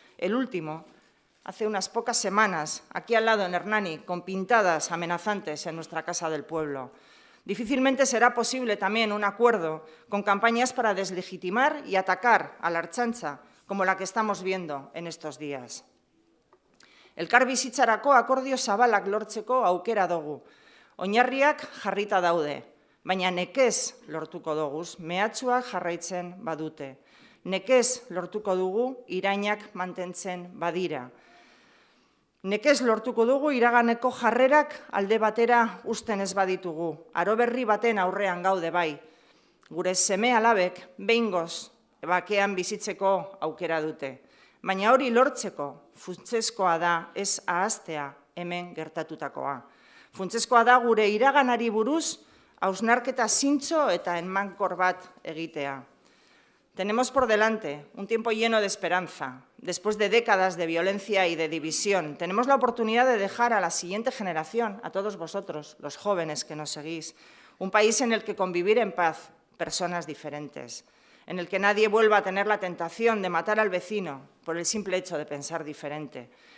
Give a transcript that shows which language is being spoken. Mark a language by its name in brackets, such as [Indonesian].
[Spanish] El último, hace unas pocas semanas, aquí al lado en Hernani, con pintadas amenazantes en nuestra Casa del Pueblo. Difícilmente será posible también un acuerdo con campañas para deslegitimar y atacar a la Ertzaintza, como la que estamos viendo en estos días. [Basque] Elkar bizitzarako akordio zabalak lortzeko aukera dugu. Oinarriak jarrita daude, baina nekez lortuko doguz, mehatxuak jarraitzen badute. Nekez lortuko dugu irainak mantentzen badira. Nekez lortuko dugu iraganeko jarrerak alde batera uzten ez baditugu. Aro berri baten aurrean gaude bai. Gure seme alabek behingoz bakean bizitzeko aukera dute. Baina hori lortzeko funtsezkoa da ez ahaztea hemen gertatutakoa. Funtsezkoa da gure iraganari buruz hausnarketa zintzo eta enmankor bat egitea. [Spanish] Tenemos por delante un tiempo lleno de esperanza. Después de décadas de violencia y de división, tenemos la oportunidad de dejar a la siguiente generación, a todos vosotros, los jóvenes que nos seguís, un país en el que convivir en paz personas diferentes, en el que nadie vuelva a tener la tentación de matar al vecino por el simple hecho de pensar diferente.